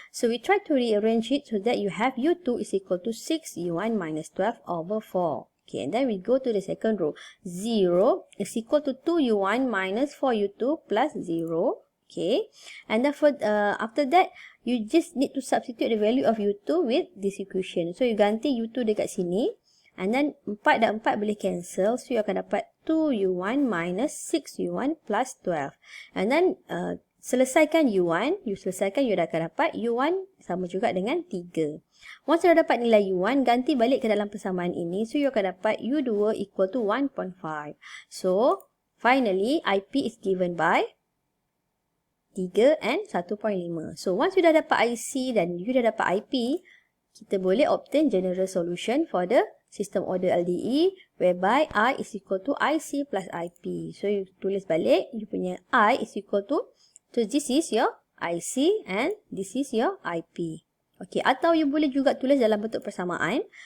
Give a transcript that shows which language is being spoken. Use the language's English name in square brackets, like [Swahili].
[English] So, we try to rearrange it so that you have U2 is equal to 6U1 minus 12 over 4. Okay, and then we go to the second row. 0 is equal to 2U1 minus 4U2 plus 0. Okay, and then for, after that, you just need to substitute the value of U2 with this equation. [Malay] So, you ganti U2 dekat sini. [English] And then, 4 [Malay] dan [English] 4 [Malay] boleh [English] cancel. So, you [Malay] akan dapat [English] 2U1 minus 6U1 plus 12. And then, [Malay] selesaikan U1. You selesaikan, you dah akan dapat U1 sama juga dengan 3. Once you dah dapat nilai U1, ganti balik ke dalam persamaan ini. So, you akan dapat U2 [English] equal to [Malay] 1.5. [English] So, finally, IP is given by 3 and 1.5. So, once you [Malay] dah dapat [English] IC [Malay] dan you dah dapat [English] IP, kita boleh obtain general solution for the system order LDE whereby I is equal to IC plus IP. So, you [Malay] tulis balik, you punya [English] I is equal to, so this is your IC and this is your IP. [Malay] Okey, atau you boleh juga tulis dalam bentuk persamaan.